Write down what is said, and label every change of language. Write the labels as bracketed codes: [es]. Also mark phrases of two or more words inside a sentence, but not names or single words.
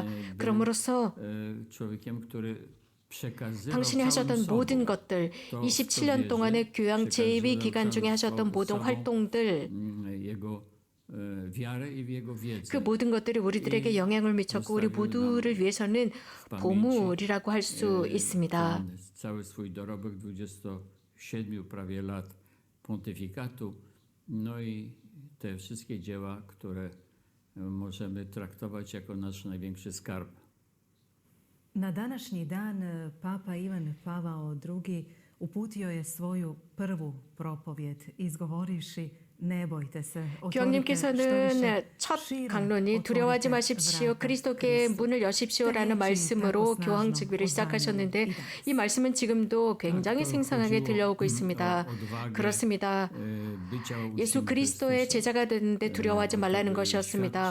[ko] 그럼으로써 당신이 하셨던 모든 것들, 27년 동안의 교양 제2 기간 중에 하셨던 모든 활동들, 그 모든 것들이 우리들에게 영향을 미쳤고 우리 모두를 위해서는 보물이라고 할 수 있습니다. [pl] Cały swój dorobek 27 prawie lat pontyfikatu, no i te wszystkie dzieła, które możemy traktować jako nasz największy skarb. [hr] Na današnji dan Papa Ivan Pavao II uputio je svoju prvu propovjed izgovorivši ne bojte se, otvorite što [ko] 교황님께서는 [hr] više [ko] 첫 [hr] širom [ko] 강론이 두려워하지 [hr] otvorite [ko] 마십시오. [hr] vrata [ko] 그리스도께 [hr] Kristu. [ko] 문을 여십시오라는 말씀으로 교황 직위를 시작하셨는데 이 말씀은 지금도 굉장히 생생하게 들려오고 있습니다. 그렇습니다. 예수 그리스도의 제자가 되는데 두려워하지 말라는 것이었습니다.